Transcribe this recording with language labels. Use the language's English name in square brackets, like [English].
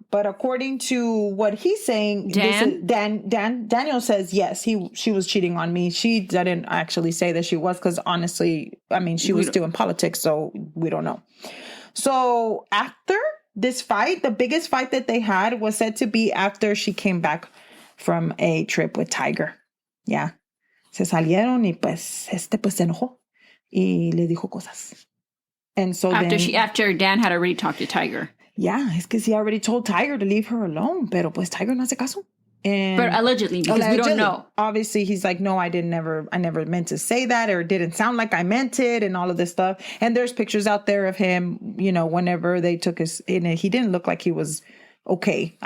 [English] But according to what he's saying, Daniel says, yes, she was cheating on me. She didn't actually say that she was because honestly, I mean, she was still in politics, so we don't know. So after this fight, the biggest fight that they had was said to be after she came back from a trip with Tiger. Yeah. [Spanish] Se salieron y pues se enojó y le dijo cosas. [English] And so after Dan had already talked to Tiger. Yeah, [Spanish] es que [English] he already told Tiger to leave her alone, [Spanish] pero pues Tiger no hace caso. [English] But allegedly, because we don't know. Obviously, he's like, no, I never meant to say that, or it didn't sound like I meant it, and all of this stuff. And there's pictures out there of him, you know, whenever they took he didn't look like he was okay.